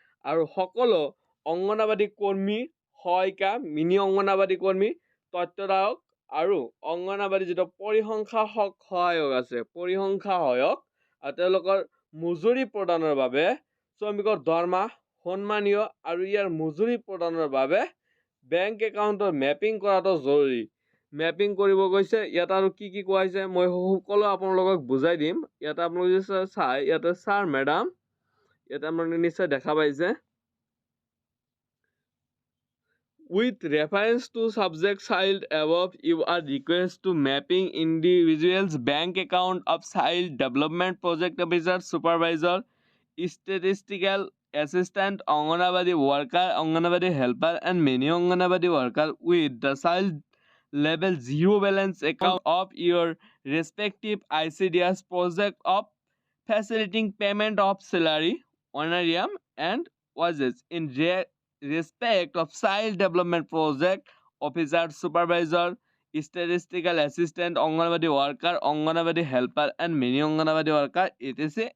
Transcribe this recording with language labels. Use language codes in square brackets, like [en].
[as] আৰু সকলো অংগনবাদী কৰ্মী, সহায়িকা, মিনি অংগনবাদী কৰ্মী, তত্ত্বাৱধায়ক আৰু অংগনবাদী যিটো পৰিসংখ্যা সহায়ক আছে, পৰিসংখ্যা সহায়ক আৰু তেওঁলোকৰ মজুৰি প্ৰদানৰ বাবে শ্ৰমিকৰ দৰমহা, সন্মানীয় আৰু ইয়াৰ মজুৰি প্ৰদানৰ বাবে বেংক একাউণ্টৰ মেপিং কৰাটো জৰুৰী। মেপিং কৰিব গৈছে। ইয়াত আৰু কি কি কোৱা হৈছে মই সকলো আপোনালোকক বুজাই দিম। ইয়াতে আপোনালোকে যদি চাই, ইয়াতে ছাৰ মেডাম, ইয়াতে আপোনালোকে নিশ্চয় দেখা পাইছে। [en] With reference to subject child above, you are requested to mapping individual's bank account of child development project officer, supervisor, statistical assistant, Anganwadi worker, Anganwadi helper, and many Anganwadi worker with the child level 0 balance account of your respective ICDS project of facilitating payment of salary, honorarium, and wages in respect of child development project officer, supervisor, statistical assistant, Anganwadi worker, Anganwadi helper, and many Anganwadi worker, etc.